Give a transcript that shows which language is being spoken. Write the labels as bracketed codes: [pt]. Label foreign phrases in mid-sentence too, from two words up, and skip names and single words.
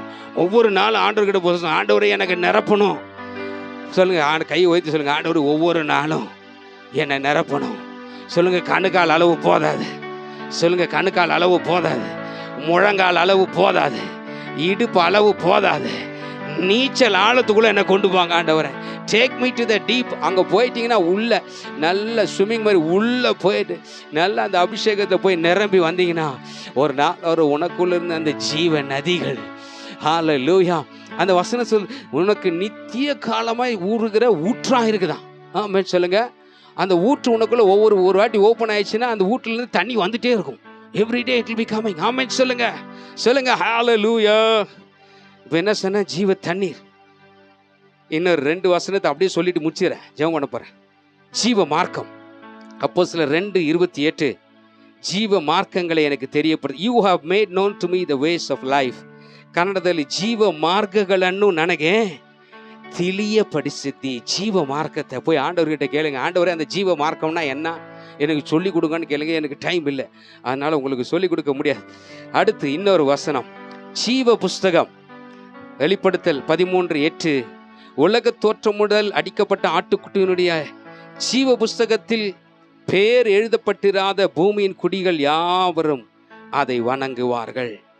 [ta] ஒவ்வொரு நாளும் ஆண்டவர்கிட்ட போக, ஆண்டவரை எனக்கு நிரப்பணும் சொல்லுங்க. கையை உயர்த்தி சொல்லுங்க, ஆண்டவர் ஒவ்வொரு நாளும் என்னை நிரப்பணும் சொல்லுங்க. கணுக்கால் அளவு போதாது சொல்லுங்க, கணுக்கால் அளவு போதாது, முழங்கால் அளவு போதாது, இடுப்பு அளவு போதாது, நீச்சல் ஆழத்துக்குள்ள என்னை கொண்டு போங்க ஆண்டவரை. [en] Take me to the deep. [ta] அங்கே போயிட்டீங்கன்னா உள்ள நல்ல ஸ்விம்மிங் மாதிரி உள்ளே போயிட்டு நல்லா அந்த அபிஷேகத்தை போய் நிரம்பி வந்தீங்கன்னா ஒரு நாள் ஒரு உனக்குள்ள இருந்த அந்த ஜீவ நதிகள் ஹல்லேலூயா. அந்த வசனம் சொல், உனக்கு நித்திய காலமாய் ஊறுகிற ஊற்றா இருக்குதான். ஆமென் சொல்லுங்க. அந்த ஊற்று உனக்குள்ள ஒரு வாட்டி ஓப்பன் ஆயிடுச்சுன்னா அந்த ஊற்றுலேருந்து தண்ணி வந்துட்டே இருக்கும். [en] Everyday it will be coming. [ta] ஆமென் சொல்லுங்க சொல்லுங்க ஹல்லேலூயா. இப்போ என்ன சொன்ன, ஜீவ தண்ணீர். இன்னொரு 2 வசனத்தை அப்படியே சொல்லிட்டு முடிச்சிடறேன், ஜெபம் பண்ண போறேன். ஜீவ மார்க்கம். அப்போஸ்தலர் 2:28 ஜீவ மார்க்கங்களை எனக்கு தெரியப்படுத்தி, [en] You have made known to me the ways of life. [kn] ಕನ್ನಡದಲ್ಲಿ ಜೀವ ಮಾರ್ಗಗಳನ್ನು ನನಗೆ ತಿಳಿಯಪಡಿಸಿದ್ದಿ. [ta] ஜீவ மார்க்கத்தை போய் ஆண்டவர்கிட்ட கேளுங்க. ஆண்டவரே அந்த ஜீவ மார்க்கம்னா என்ன, எனக்கு சொல்லி கொடுங்கன்னு கேளுங்க. எனக்கு டைம் இல்லை, அதனால உங்களுக்கு சொல்லி கொடுக்க முடியாது. அடுத்து இன்னொரு வசனம், ஜீவ புஸ்தகம் வெளிப்படுத்தல் 13:8 உலக தோற்றம் முதல் அடிக்கப்பட்ட ஆட்டுக்குட்டியினுடைய ஜீவ புஸ்தகத்தில் பேர் எழுதப்பட்டிராத பூமியின் குடிகள் யாவரும் அதை வணங்குவார்கள்.